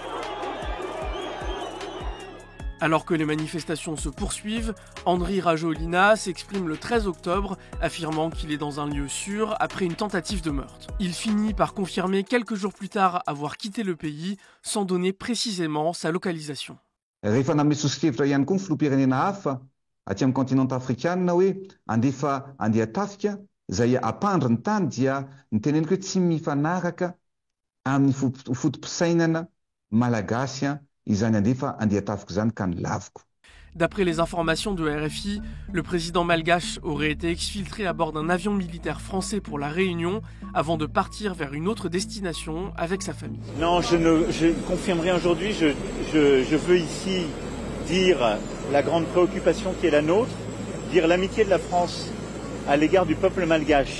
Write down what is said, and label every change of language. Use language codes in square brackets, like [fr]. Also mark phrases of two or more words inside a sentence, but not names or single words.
[fr] Alors que les manifestations se poursuivent, Andry Rajoelina s'exprime le 13 octobre, affirmant qu'il est dans un lieu sûr après une tentative de meurtre. Il finit par confirmer quelques jours plus tard avoir quitté le pays, sans donner précisément sa localisation. [mg] Rehefa namesoskevitra ihany koa ny filoham-pirenena hafa aty amin'ny continent afrikanina hoe andefa andeha tafika izay apandry ny tany dia niteneniko hoe tsy mifanaraka amin'ny fotom-pisainana malagasy izany andefa andeha tafika izany ka ny laviko. [fr] D'après les informations de RFI, le président malgache aurait été exfiltré à bord d'un avion militaire français pour la Réunion avant de partir vers une autre destination avec sa famille. Non, je ne confirme rien aujourd'hui. Je veux ici dire la grande préoccupation qui est la nôtre, dire l'amitié de la France à l'égard du peuple malgache.